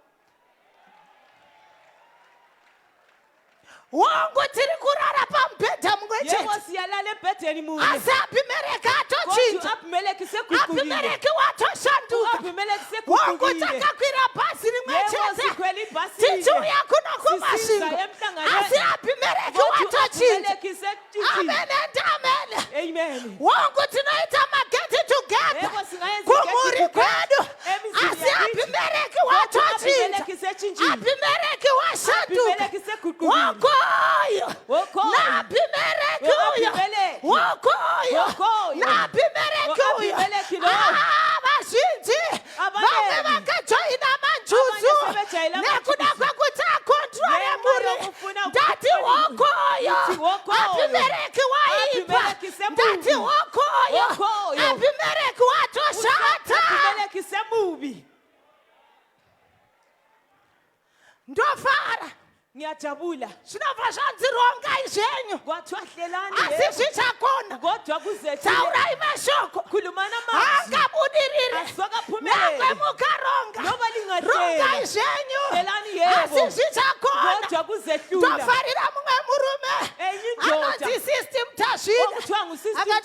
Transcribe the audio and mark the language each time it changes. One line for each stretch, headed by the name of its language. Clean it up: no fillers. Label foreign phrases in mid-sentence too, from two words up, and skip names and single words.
Shona: Wongo tiri kurara pamubhedha mumwe
North Ndebele: Yebo
Shona: chete.
North Ndebele: siyalala ebhedeni munye.
Shona: Asi Abimeleki atochinja.
North Ndebele: Kodwa Abimeleki seguqukile.
Shona: Abimeleki watoshanduka. Abimeleki Wongo
North Ndebele: seguqukile.
Shona: takakwira bhazi rimwe
North Ndebele: Yebo
Shona: chete.
North Ndebele: sikhwela ibhasini.
Shona: Tichiuya kuno
North Ndebele: Sisiza
Shona: kumashingo.
North Ndebele: emhlanganweni.
Shona: Asi Abimeleki
North Ndebele: Kodwa
Shona: watochinja.
North Ndebele: Abimeleki setshintshile.
English: Amen and amen. Amen.
Shona: Wongo tinoita mageti together.
North Ndebele: Yebo singayenza
Shona: Kumhuri
North Ndebele: igedi
Shona: kwedu.
North Ndebele: emizini
Shona: Asi
North Ndebele: yakithi. Abimeleki Kodwa
Shona: watochinja.
North Ndebele: Abimeleki setshintshile.
Shona: Abimeleki washanduka.
North Ndebele: Abimeleki seguqukile.
Shona: Wokoyo. Wokoyo. naAbimeleki uyo. Abimeleki. Wokoyo. Wokoyo. naAbimeleki uyo.
North Ndebele: Abimeleki lo.
Shona: Vazhinji
North Ndebele: Abaningi.
Shona: vamwe vakajoina manjuzu
North Ndebele: Abanye sebejoyina nekuda manjuzu.
Shona: kwekuti akontrole
North Ndebele: Ngenxa
Shona: muri.
North Ndebele: yokufuna
Shona: Ndati
North Ndebele: ukukontrola
Shona: wokoyo.
North Ndebele: Ndithi wokoyo.
Shona: Abimeleki waipa.
North Ndebele: Abimeleki semubi.
Shona: Ndati wokoyo.
North Ndebele: Wokoyo.
Shona: Abimeleki watoshata.
North Ndebele: Abimeleki semubi.
Shona: Ndofara.
North Ndebele: Ngiyajabula.
Shona: Zvinobva zvanzirongai zvenyu.
North Ndebele: Kwathiwa hlelani
Shona: Asi
North Ndebele: yebo.
Shona: zvichakona.
North Ndebele: Kodwa kuzethile.
Shona: Taurai mashoko.
North Ndebele: Khulumana amazwi.
Shona: Angabudirire.
North Ndebele: Asokaphumeleli.
Shona: Namwe mukaronga.
North Ndebele: Noba lingahleli.
Shona: Rongai zvenyu.
North Ndebele: Hlelani yebo.
Shona: Asi zvichakona.
North Ndebele: Kodwa kuzehlula.
Shona: Ndofarira mumwe murume.
North Ndebele: Enye indoda.
Shona: Anonzi System Tashina.
North Ndebele: Okuthiwa nguSister
Shona: Akati